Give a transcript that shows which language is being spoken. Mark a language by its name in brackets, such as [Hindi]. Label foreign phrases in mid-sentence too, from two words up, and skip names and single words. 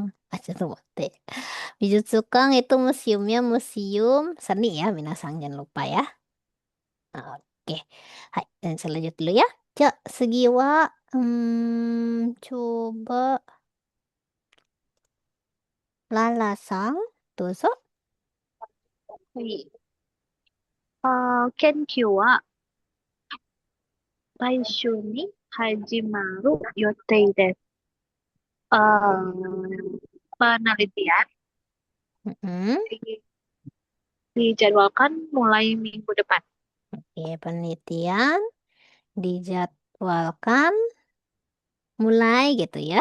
[Indonesian] Tuh, Bijutsu Kang itu museumnya museum seni ya, minasang jangan lupa ya. Oke, hai. Dan selanjut dulu ya. Cak, segi wa, coba Lala-sang, dozo. [Japanese] はい。研究は来週に始まる予定です。Penelitian Mm-mm. [Indonesian] dijadwalkan mulai minggu depan. Oke, penelitian dijadwalkan mulai gitu ya.